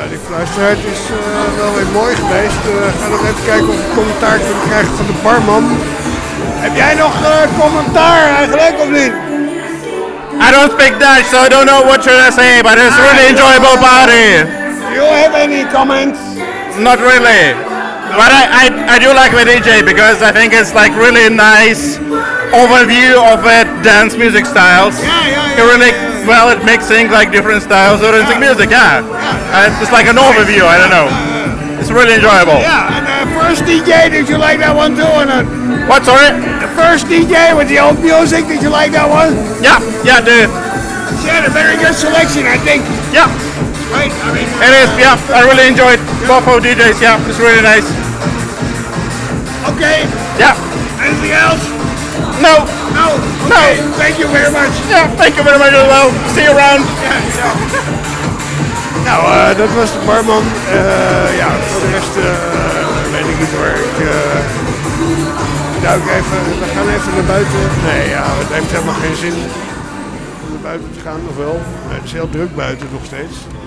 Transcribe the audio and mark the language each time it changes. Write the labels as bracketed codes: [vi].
[nl] Luister, het is wel weer mooi geweest. Ga nog even kijken of ik commentaar kan krijgen van de barman. Heb jij nog commentaar eigenlijk of niet? [en] I don't speak Dutch, so I don't know what you're gonna say, but it's a really enjoyable party. Do you have any comments? Not really. No. But I do like the DJ because I think it's like really nice overview of the dance music styles. Yeah. Well, it mixing like different styles of dancing music, it's like an overview, I don't know. It's really enjoyable. Yeah, and first DJ, did you like that one too or not? What, sorry? The first DJ with the old music, did you like that one? Yeah, dude. She had a very good selection, I think. Yeah. Right, I mean, it is, yeah. I really enjoyed both of DJs, yeah. It's really nice. Okay. Yeah. Anything else? No. No. Okay. No. Thank you very much. Yeah, thank you very much as well. See you around. [nl] Yeah. Nou, dat was de barman. Voor de rest weet ik niet waar ik. We gaan even naar buiten. Nee, ja, het heeft helemaal geen zin om naar buiten te gaan, of wel? Het is heel druk buiten nog steeds.